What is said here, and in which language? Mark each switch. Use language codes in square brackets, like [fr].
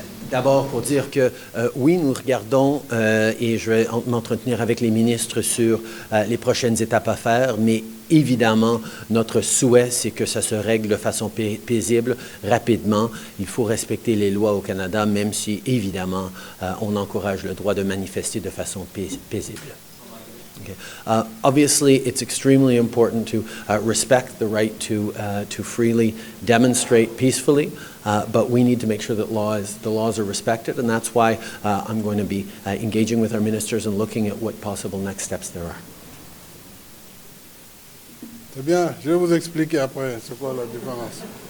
[fr] D'abord, pour dire que oui, nous regardons et je vais m'entretenir avec les ministres sur les prochaines étapes à faire, mais évidemment, notre souhait, c'est que ça se règle de façon paisible, rapidement. Il faut respecter les lois au Canada, même si, évidemment, on encourage le droit de manifester de façon paisible. [en] Okay. Obviously, it's extremely important to respect the right to freely demonstrate peacefully, but we need to make sure that the laws are respected, and that's why I'm going to be engaging with our ministers and looking at what possible next steps there are. [fr] C'est bien, je vais vous expliquer après c'est quoi la différence.